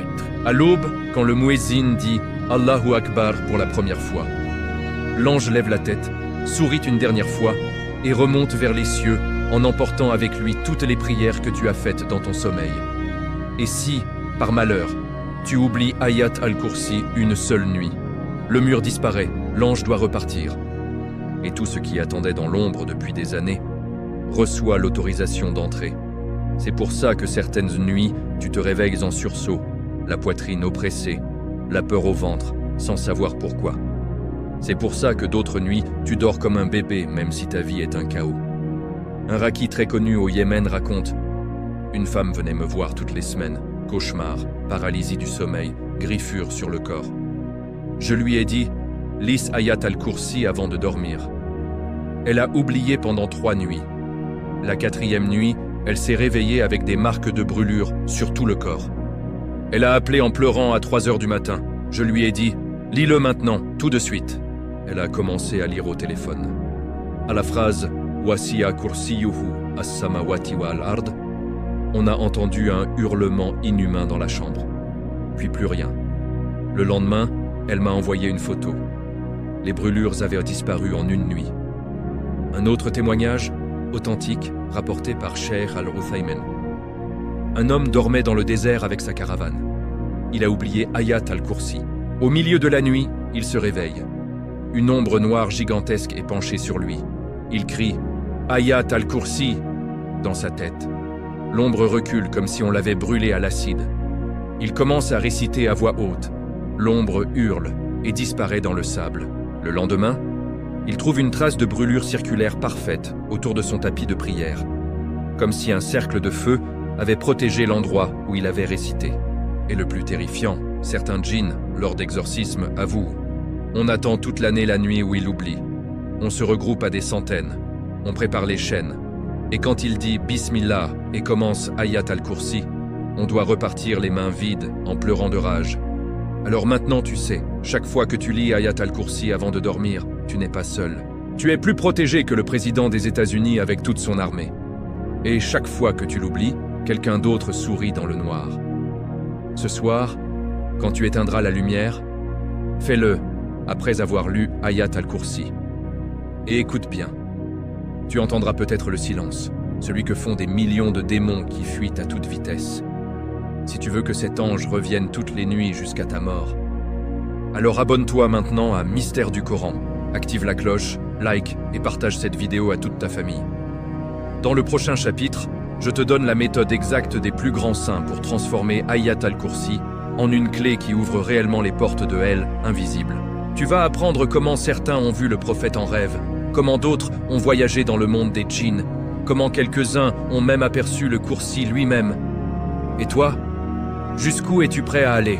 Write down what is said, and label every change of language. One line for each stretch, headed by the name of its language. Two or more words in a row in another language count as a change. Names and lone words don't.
French: À l'aube, quand le muezzin dit «
Arabic: الله أكبر
French: » pour la première fois, l'ange lève la tête, sourit une dernière fois et remonte vers les cieux en emportant avec lui toutes les prières que tu as faites dans ton sommeil. Et si, par malheur, tu oublies Ayat al-Kursi une seule nuit, le mur disparaît, l'ange doit repartir. Et tout ce qui attendait dans l'ombre depuis des années reçoit l'autorisation d'entrer. C'est pour ça que certaines nuits, tu te réveilles en sursaut, la poitrine oppressée, la peur au ventre, sans savoir pourquoi. C'est pour ça que d'autres nuits, tu dors comme un bébé, même si ta vie est un chaos. Un raki très connu au Yémen raconte « Une femme venait me voir toutes les semaines, cauchemar, paralysie du sommeil, griffures sur le corps. Je lui ai dit « Lis Ayat al-Kursi avant de dormir ». Elle a oublié pendant 3 nuits. La 4e nuit, elle s'est réveillée avec des marques de brûlure sur tout le corps. Elle a appelé en pleurant à 3 heures du matin. Je lui ai dit « Lis-le maintenant, tout de suite ». Elle a commencé à lire au téléphone. À la phrase «
Arabic: وسع كرسيه السماوات والأرض »,
French: on a entendu un hurlement inhumain dans la chambre. Puis plus rien. Le lendemain, elle m'a envoyé une photo. Les brûlures avaient disparu en une nuit. Un autre témoignage, authentique, rapporté par Cheikh al-Uthaymin. Un homme dormait dans le désert avec sa caravane. Il a oublié Ayat al-Kursi. Au milieu de la nuit, il se réveille. Une ombre noire gigantesque est penchée sur lui. Il crie « Ayat al-Kursi » dans sa tête. L'ombre recule comme si on l'avait brûlé à l'acide. Il commence à réciter à voix haute. L'ombre hurle et disparaît dans le sable. Le lendemain, il trouve une trace de brûlure circulaire parfaite autour de son tapis de prière, comme si un cercle de feu avait protégé l'endroit où il avait récité. Et le plus terrifiant, certains djinns, lors d'exorcismes, avouent « On attend toute l'année la nuit où il oublie. On se regroupe à des centaines. On prépare les chaînes. Et quand il dit « Bismillah » et commence « Ayat al-Kursi », on doit repartir les mains vides, en pleurant de rage. Alors maintenant tu sais, chaque fois que tu lis Ayat al-Kursi avant de dormir, tu n'es pas seul. Tu es plus protégé que le président des États-Unis avec toute son armée. Et chaque fois que tu l'oublies, quelqu'un d'autre sourit dans le noir. Ce soir, quand tu éteindras la lumière, fais-le après avoir lu Ayat al-Kursi. Et écoute bien. Tu entendras peut-être le silence, celui que font des millions de démons qui fuient à toute vitesse. Si tu veux que cet ange revienne toutes les nuits jusqu'à ta mort, alors abonne-toi maintenant à Mystère du Coran, active la cloche, like et partage cette vidéo à toute ta famille. Dans le prochain chapitre, je te donne la méthode exacte des plus grands saints pour transformer Ayat al-Kursi en une clé qui ouvre réellement les portes de hell invisibles. Tu vas apprendre comment certains ont vu le prophète en rêve, comment d'autres ont voyagé dans le monde des djinns, comment quelques-uns ont même aperçu le Kursi lui-même. Et toi, jusqu'où es-tu prêt à aller?